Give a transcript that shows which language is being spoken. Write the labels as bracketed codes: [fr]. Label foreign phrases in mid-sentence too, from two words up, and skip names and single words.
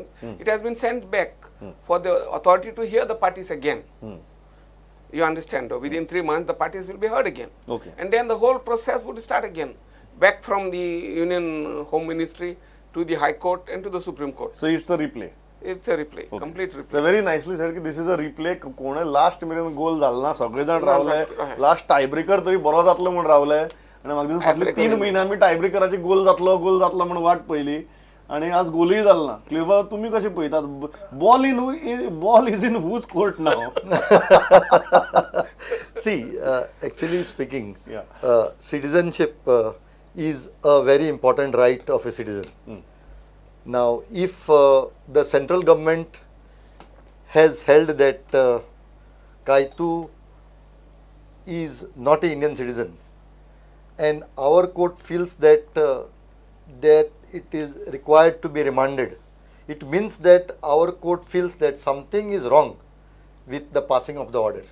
[en] It has been sent back for the authority to hear the parties again. You understand? Within 3 months, the parties will be heard again. Okay. And then the whole process would start again, back from the Union Home Ministry to the High Court and to the Supreme Court. So it's the replay? It's a replay, complete replay. So very nicely said that this is a replay. [kok] कोणे लास्ट मेरेन गोल झाला ना, सगळे जाण रावले. [en] last tiebreaker [kok] तरी बरो जातलो म्हणून रावले. आणि म्हाका फाटले 3 म्हयन्यांनी टायब्रेकराची गोल जातलो म्हणून वाट पयली. आणि आज गोलूय जालो ना. क्लियर तुम्ही कशे पळयतात? [en] ball is in whose court नाव? See, actually speaking, citizenship is a very important right of a citizen. Now, if the central government has held that Kaitu is not an Indian citizen, and our court feels that it is required to be remanded, it means that our court feels that something is wrong with the passing of the order.